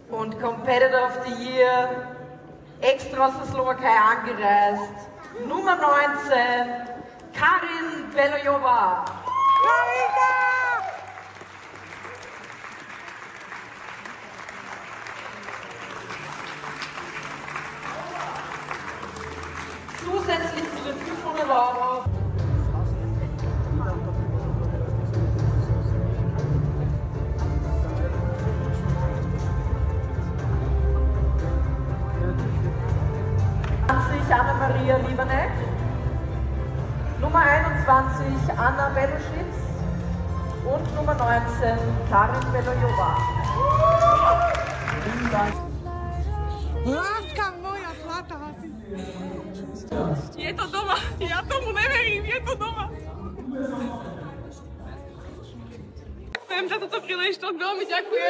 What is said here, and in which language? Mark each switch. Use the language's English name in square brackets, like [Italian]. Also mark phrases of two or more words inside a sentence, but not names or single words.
[German] und [English] Competitor of the Year, [German] extra aus der Slowakei angereist, Nummer 19, Karin Belojova. Zusätzlich zu den 500 €. Anna-Maria Lieberneck, Nummer 21 Anna Beloschitz und Nummer 19 Karin Belojova. [Slovak] Láska moja zlatá. Je to doma, ja tomu neverím, je to doma. Ďakujem za túto príležitosť, veľmi ďakujem.